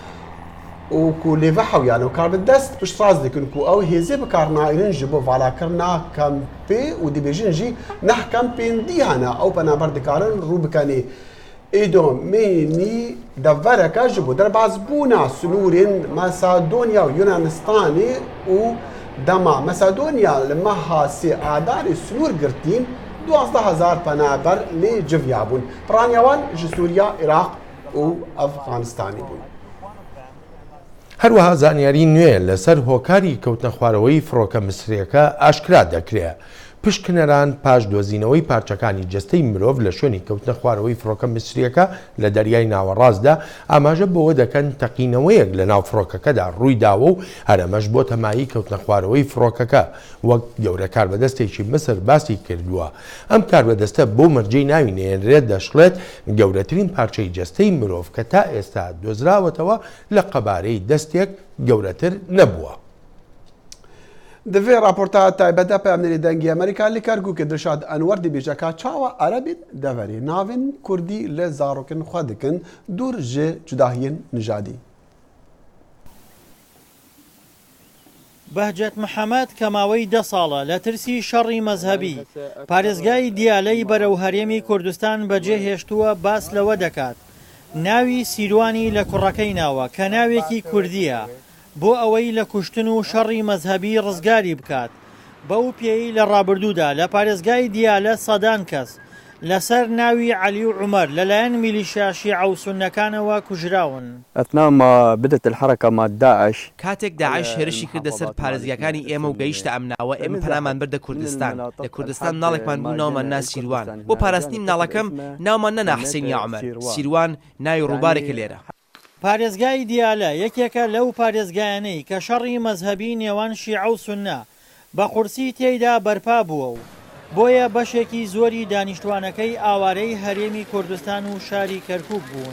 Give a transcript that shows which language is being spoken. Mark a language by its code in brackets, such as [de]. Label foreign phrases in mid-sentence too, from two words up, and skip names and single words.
[ku] û ku lêve hewyan û karbidest piştraz dikin ku ew hêzê bikarnayînin ji bo valakirina kampê û dibêjin jî neh kampên dî hene ew penaber dikarin rû bikenê ئێدۆمێنی دەڤەرەکە ji bo derbasbûna sunûrên Masedoniya û Yunanistanê û dema Masedoniya li meha sê adarê sunûr girtîn 12,000 penaber lê civiya bûn. Piraniya wan ji Sûriya, Iraq û Efxanistanê bûn. [ckb] هەروەها زانیاری نوێ لەسەر هۆکاری کەوتنە خوارەوەی فڕۆکە مسریەکە ئاشکرا دەکرێت. پشکنەران پاش دۆزینەوەی پارچەکانی جستەی مرۆڤ لە شوێنی کەوتنە خوارەوەی فڕۆکە مسریەکە لە دەریای ناوەڕاستدا ئاماژە بەوە دەکەن تەقینەوەیەک لە ناو فڕۆکەکەدا ڕووی داوە و هەرەمەش بۆ تەمایی کەوتنە خوارەوەی فڕۆکەکە وەک گەورە کاربەدەستێکی مسر باسی کردووە. ئەم کاربەدەستە بۆ مەرجەی ناوی نێنرێت دەشڵێت گەورەترین پارچەی جستەی مرۆڤ کە تا ئێستا دۆزراوەتەوە لە قەبارەی دەستێک گەورەتر نەبووە. [ku] Divê raporta taybet peyamnenê dengê Amerîka li Kerkûkê Dilşad Enwer dibêje ka çawa Erebîn deverê navên Kurdî li zarokên xwe dikin dûr ji cudahiyên nijadî. [ckb] بەهجەت محەممەد کە ماوەی 10 ساڵە لە ترسی شەڕی مەزهەبی پارێزگای دیالەی بەرەو هەرێمی کوردستان بەجێ هێشتووە باس لەوە دەکات ناوی سیروانی لە کوڕەکەی ناوە کە ناوێکی کوردیە بۆ ئەوەی لە کوشتن و شەڕی مەزهەبی ڕزگاری بکات بەو پێی لە ڕابردوودا لە پارێزگای دیالە سەدان کەس لەسەر ناوی عەلی و عومەر لەلایەن میلیشیا شیعە و سوننەکانەوە کوژراون. [ar] ئەثناء ما بدت الحركة مع داعش [ckb] کاتێک داعش هێرشی کردە سەر پارێزگاکانی ئێمە و گەیشتە ئەم ناوە ئێمە پەنامان بردە کوردستان لە کوردستان ناڵێکمان بوو ناومان نا سیروان بۆ پاراستنی مناڵەکەم ناومان نەنا حسێن یا عومەر سیروان ناوی ڕووبارێکە لێرە. پارێزگای دیالە یەکێکە لەو پارێزگایانەی کە شەڕی مەزهەبی نێوان شیعە و سوننە بە قورسی تێیدا بەرپا بووە و بۆیە بەشێکی زۆری دانیشتوانەکەی ئاوارەی هەرێمی کوردستان و شاری کەرکووک بوون.